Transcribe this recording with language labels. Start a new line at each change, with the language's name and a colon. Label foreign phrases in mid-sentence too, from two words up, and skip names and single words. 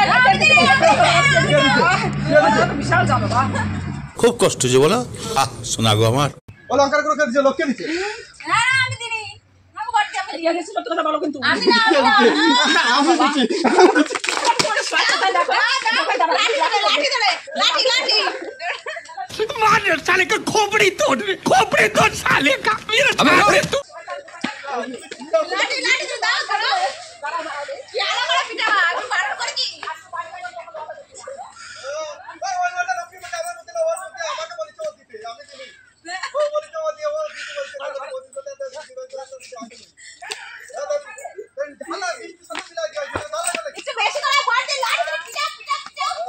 Bangla: খুব কষ্ট যে বলো শোনা গো আমার ও লঙ্কার গুঁড়ো কে দিচ্ছে লোককে দিচ্ছে আমি দিনি আমি করতে আমি আমি না আমি দিচ্ছি লাঠি লাঠি
Hindi: मार साले का खोपड़ी तोड़ साले का अबे तू
Bangla: লাঠি লাঠি তো দাও করো কি আলো করে পিটা আমি বারণ করে কি একটু বেশি করে ভর দে লাঠি ধরে পিটা পিটা পিটা